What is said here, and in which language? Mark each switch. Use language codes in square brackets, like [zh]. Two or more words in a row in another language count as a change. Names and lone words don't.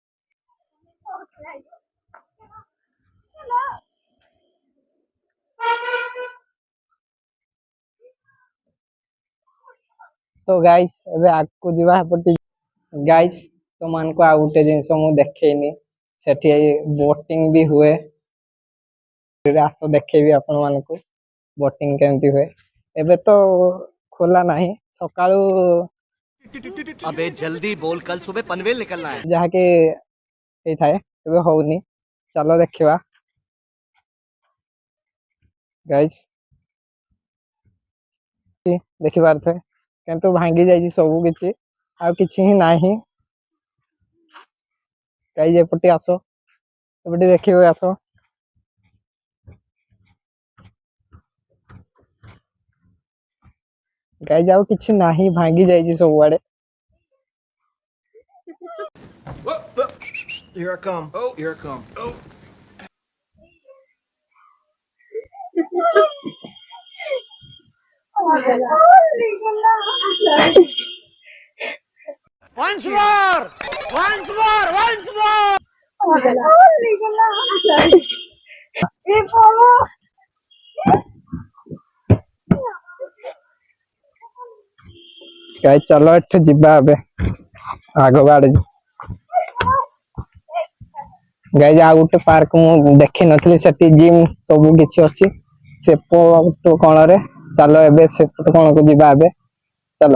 [or] ତ ଗାଇସ୍, ଏବେ ଆଗକୁ ଯିବା ଏପଟେ। ଗାଇସ୍, ତମମାନଙ୍କୁ ଆଉ ଗୋଟେ ଜିନିଷ ମୁଁ ଦେଖେଇନି, ସେଠି ବୋଟିଂ ବି ହୁଏ, ଆସ ଦେଖେଇବି ଆପଣ ମାନଙ୍କୁ ବୋଟିଂ କେମିତି ହୁଏ। ଏବେ ତ ଖୋଲା ନାହିଁ, ସକାଳୁ [hi] अबे जल्दी बोल, कल सुबह पनवेल निकलना है। [or] ଯାହାକି ହେଇଥାଏ, ଏବେ ହଉନି, ଚାଲ ଦେଖିବା ଗାଇସ୍। ଦେଖିପାରୁଥିବେ କିନ୍ତୁ ଭାଙ୍ଗି ଯାଇଛି ସବୁ କିଛି, ଆଉ କିଛି ହିଁ ନାହିଁ ଗାଇସ୍। ଏପଟେ ଆସ, ଏପଟେ ଦେଖିବ, ଆସ ଗାଇସ୍, ଆଉ କିଛି ନାହିଁ, ଭାଙ୍ଗି ଯାଇଛି ସବୁଆଡେ। [en] Here I come. Oh, here I come. Oh. Once more! Once more! Once more! [or] ଗାଇସ୍ ଚାଲ ଏଠୁ ଯିବା, ଏବେ ଆଗ ଆଡେ। ଗାଇସ୍, ଆଉ ଗୋଟେ ପାର୍କ ମୁଁ ଦେଖିନଥିଲି, ସେଠି ଜିମ୍ ସବୁ କିଛି ଅଛି ସେପଟ କୋଣରେ, ଚାଲ ଏବେ ସେପଟ କୋଣକୁ ଯିବା ଏବେ, ଚାଲ।